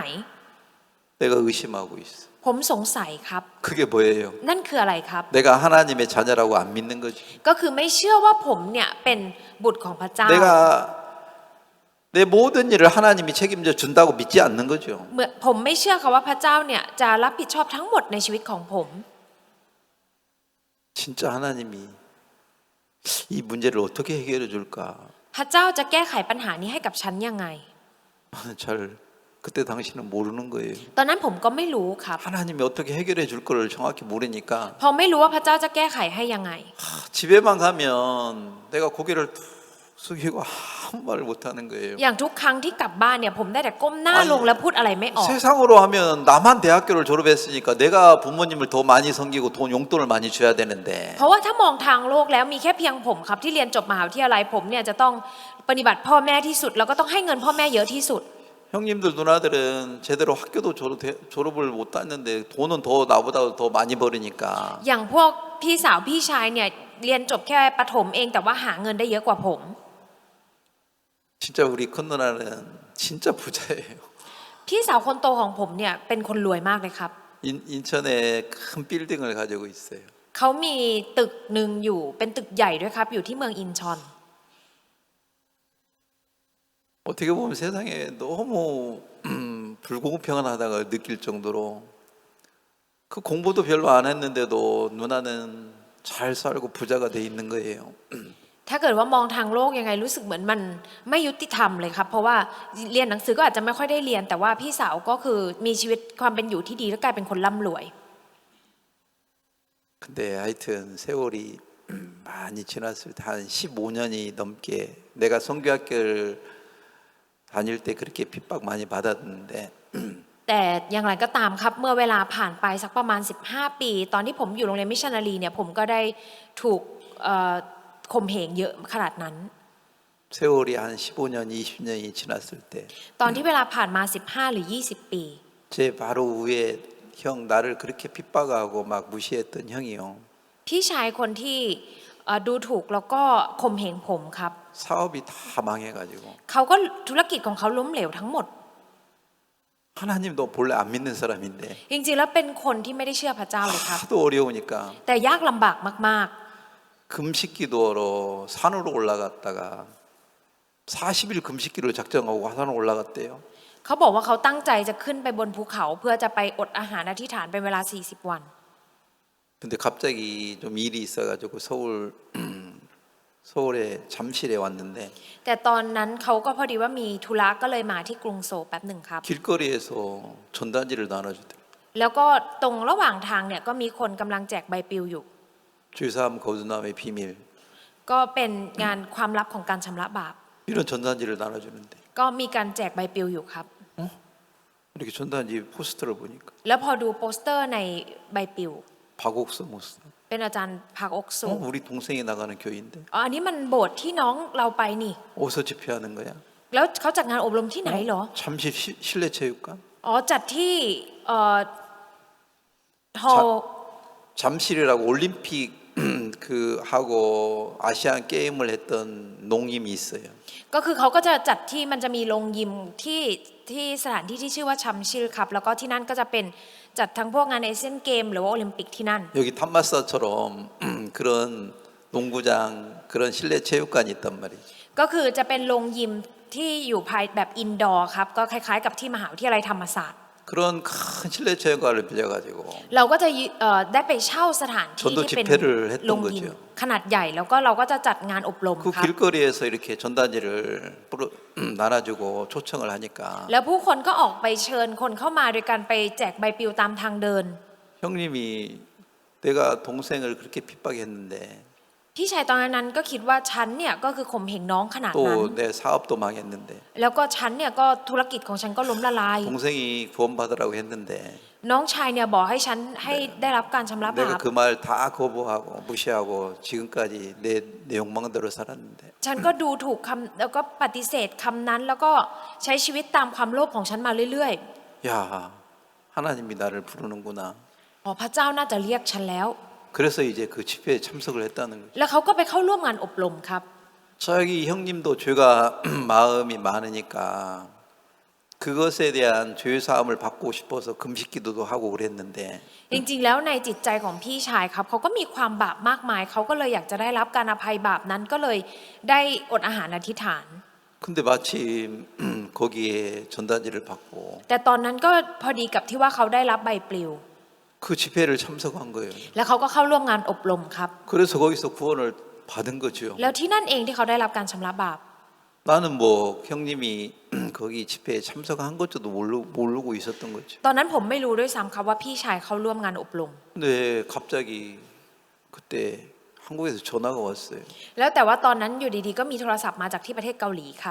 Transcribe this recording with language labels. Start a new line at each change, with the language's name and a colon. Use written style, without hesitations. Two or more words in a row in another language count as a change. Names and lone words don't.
Korean: 내가 의심하고 있어.
Thai: ผมสงสัยครับ
Korean: 그게 뭐예요?
Thai: นั่นคืออะไรครับ
Korean: 내가 하나님의 자녀라고 안 믿는 거지.
Thai: ก็คือไม่เชื่อว่าผมเนี่ยเป็นบุตรของพระเจ้า
Korean: 내가 내 모든 일을 하나님이 책임져 준다고 믿지 않는 거죠.
Thai: เมื่อผมไม่เชื่อค่ะว่าพระเจ้าเนี่ยจะรับผิดชอบทั้งหมดในชีวิตของผม
Korean: 진짜 하나님이 이 문제를 어떻게 해결해 줄까?
Thai: พระเจ้าจะแก้ไขปัญหานี้ให้กับฉันยังไง
Korean: 잘 그때 당시는 모르는 거예요.
Thai: ตอนนั้นผมก็ไม่รู้ครับ
Korean: 하나님이 어떻게 해결해 줄 거를 정확히 모르니까
Thai: พอไม่รู้ว่าพระเจ้าจะแก้ไขให้ยังไง
Korean: 집에만 가면 내가 고개를 툭 숙이고 아무 말을 못 하는 거예요.
Thai: อย่างทุกครั้งที่กลับบ้านเนี่ยผมได้แต่ก้มหน้าลงแล้วพูดอะไรไม่ออก
Korean: 세상으로 하면 나만 대학교를 졸업했으니까 내가 부모님을 더 많이 섬기고 돈 용돈을 많이 줘야 되는데
Thai: เพราะว่าถ้ามองทางโลกแล้วมีแค่เพียงผมครับที่เรียนจบมหาวิทยาลัยผมเนี่ยจะต้องปฏิบัติพ่อแม่ที่สุดแล้วก็ต้องให้เงินพ่อแม่เยอะที่สุด
Korean: 형님들 누나들은 제대로 학교도 졸업을 못 했는데 돈은 더 나보다 더 많이 벌으니까
Thai: อย่างพวกพี่สาวพี่ชายเนี่ยเรียนจบแค่ประถมเองแต่ว่าหาเงินได้เยอะกว่าผม
Korean: 진짜 우리 큰 누나는 진짜 부자예요.
Thai: พี่สาวคนโตของผมเนี่ยเป็นคนรวยมากเลยครับ
Korean: 인천에 큰 빌딩을 가지고 있어요.
Thai: เขามีตึกหนึ่งอยู่เป็นตึกใหญ่ด้วยครับอยู่ที่เมืองอินชอน
Korean: 어떻게 보면 세상에 너무 불공평하다가 느낄 정도로 그 공부도 별로 안 했는데도 누나는 잘 살고 부자가 돼 있는 거예요.
Thai: ถ้าเกิดว่ามองทางโลกยังไงรู้สึกเหมือนมันไม่ยุติธรรมเลยครับเพราะว่าเรียนหนังสือก็อาจจะไม่ค่อยได้เรียนแต่ว่าพี่สาวก็คือมีชีวิตความเป็นอยู่ที่ดีและกลายเป็นคนร่ำรวย
Korean: 근데 하여튼 세월이 많이 지났을 때 한 15년이 넘게 내가 성교학교를 다닐 때 그렇게 핍박 많이 받았는데
Thai: แต่อย่างไรก็ตามครับเมื่อเวลาผ่านไปสักประมาณ15 ปีตอนที่ผมอยู่โรงเรียนมิชชันนารีเนี่ยผมก็ได้ถูกข่มเหงเยอะขนาดนั้น
Korean: 세월이 한 15년, 20년이 지났을 때
Thai: ตอนที่เวลาผ่านมา15หรือ20 ปี
Korean: 제 바로 위에 형 나를 그렇게 핍박하고 막 무시했던 형이요.
Thai: พี่ชายคนที่ดูถูกแล้วก็ข่มเหงผมครับ
Korean: 사업이 다 망해가지고
Thai: เขาก็ธุรกิจของเขาล้มเหลวทั้งหมด
Korean: 하나님도 본래 안 믿는 사람인데
Thai: จริงๆแล้วเป็นคนที่ไม่ได้เชื่อพระเจ้าเลยครับ
Korean: 하도 어려우니까
Thai: แต่ยากลำบากมาก
Korean: 금식기도로 산으로 올라갔다가 40일 금식기를 작정하고 산으로 올라갔대요.
Thai: ๆเขาบอกว่าเขาตั้งใจจะขึ้นไปบนภูเขาเพื่อจะไปอดอาหารอธิษฐานเป็นเวลา40 วัน
Korean: 근데 갑자기 좀 일이 있어가지고 서울에 잠실에 왔는데
Thai: แต่ตอนนั้นเขาก็พอดีว่ามีธุระก็เลยมาที่กรุงโซลแป๊บหนึ่งครับ
Korean: 길거리에서 전단지를 나눠주더라고요.
Thai: แล้วก็ตรงระหว่างทางเนี่ยก็มีคนกำลังแจกใบปลิวอยู่
Korean: 죄사함 거듭남의 비밀
Thai: ก็เป็นงานความลับของการชำระบาป
Korean: 이런 전단지를 나눠주는데
Thai: ก็มีการแจกใบปลิวอยู่ครับ
Korean: 이렇게 전단지 포스터를 보니까
Thai: แล้วพอดูโปสเตอร์ในใบปลิว
Korean: 박옥서 모스
Thai: เป็นอาจารย์ภาคอกสู
Korean: 우리 동생이 나가는 교회인데
Thai: อ๋ออันนี้มันโบสถ์ที่น้องเราไปนี่
Korean: 어디서 집회하는 거야?
Thai: แล้วเขาจัดงานอบรมที่ไหนเหรอ
Korean: 잠실 실내 체육관
Thai: อ๋อจัดที่ฮอล
Korean: 잠실이라고 올림픽 그 하고 아시안 게임을 했던 농임이 있어요.
Thai: ก็คือเขาก็จะจัดที่มันจะมีโรงยิมที่สถานที่ที่ชื่อว่าชัมชิลครับแล้วก็ที่นั่นก็จะเป็นจัดทั้งพวกงานเอเชียนเกมหรือว่าโอลิมปิกที่นั่น
Korean: 여기 탐마사처럼 그런 농구장 그런 실내 체육관이 있단 말이죠.
Thai: ก็คือจะเป็นโรงยิมที่อยู่ภายแบบอินดอร์ครับก็คล้ายๆกับที่มหาวิทยาลัยธรรมศาสตร์
Korean: 그런 큰 실내 체육관을 빌려가지고
Thai: เราก็จะได้ไปเช่าสถานที่
Korean: 전도
Thai: ที่เป็น
Korean: 집회를 했던
Thai: โรงยิม
Korean: 거죠.
Thai: ขนาดใหญ่แล้วก็เราก็จะจัดงานอบรม
Korean: 그
Thai: ครับ
Korean: 길거리에서 이렇게 전단지를 나눠주고 초청을 하니까
Thai: แล้วผู้คนก็ออกไปเชิญคนเข้ามาโดยการไปแจกใบปลิวตามทางเดิน
Korean: 형님이 내가 동생을 그렇게 핍박했는데
Thai: พี่ชายตอนนั้นก็คิดว่าฉันเนี่ยก็คือข่มเหงน้องขนาดนั้น
Korean: 또 내 사업도 망했는데
Thai: แล้วก็ฉันเนี่ยก็ธุรกิจของฉันก็ล้มละลาย
Korean: 동생이 구원받으라고 했는데
Thai: น้องชายเนี่ยบอกให้ฉันให้ได้รับการชำระบา
Korean: 내가
Thai: ป
Korean: 그 말 다 거부하고 무시하고 지금까지 내 욕망대로 살았는데
Thai: ฉันก็ดูถูกคำแล้วก็ปฏิเสธคำนั้นแล้วก็ใช้ชีวิตตามความโลภของฉันมาเรื่อย
Korean: 야 하나님이 나를 부르는구나.
Thai: ๆอ๋อพระเจ้าน่าจะเรียกฉันแล้ว
Korean: 그래서 이제 그 집회에 참석을 했다는 거죠.
Thai: แล้วเขาก็ไปเข้าร่วมงานอบรมครับ
Korean: 저기 형님도 죄가 마음이 많으니까 그것에 대한 죄 사함을 받고 싶어서 금식기도도 하고 그랬는데
Thai: จริงๆแล้วในจิตใจของพี่ชายครับเขาก็มีความบาปมากมายเขาก็เลยอยากจะได้รับการอภัยบาปนั้นก็เลยได้อดอาหารอธิษฐาน
Korean: 근데 마침 거기에 전단지를 받고
Thai: แต่ตอนนั้นก็พอดีกับที่ว่าเขาได้รับใบปลิว
Korean: 그 집회를 참석한 거예요.
Thai: แล้วเขาก็เข้าร่วมงานอบรมครับ
Korean: 그래서 거기서 구원을 받은 거죠.
Thai: แล้วที่นั่นเองที่เขาได้รับการชำระบาป
Korean: 나는 뭐 형님이 거기 집회에 참석한 것도 모르고 있었던 거죠.
Thai: ตอนนั้นผมไม่รู้ด้วยซ้ำครับว่าพี่ชายเข้าร่วมงานอบรม
Korean: 근데 갑자기 그때 한국에서 전화가 왔어요.
Thai: แล้วแต่ว่าตอนนั้นอยู่ดีๆก็มีโทรศัพท์มาจากที่ประเทศเกาหลีครับ